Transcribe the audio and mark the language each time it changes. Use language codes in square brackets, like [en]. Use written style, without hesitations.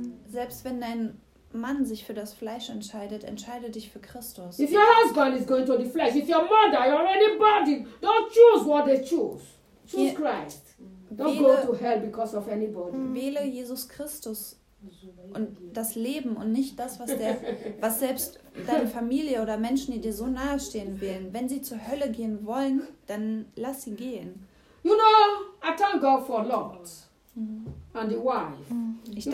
[de] Selbst wenn dein Mann sich für das Fleisch entscheidet, entscheide dich für Christus. [en] If your husband is going to the flesh, if your mother, your anybody, don't choose what they choose. Choose Christ. Don't go to hell because of anybody. [de] Wähle Jesus Christus und das Leben und nicht das, was selbst deine Familie oder Menschen, die dir so nahe stehen, wählen. Wenn sie zur Hölle gehen wollen, dann lass sie gehen. [en] You know, I thank God for Lot. And the wife.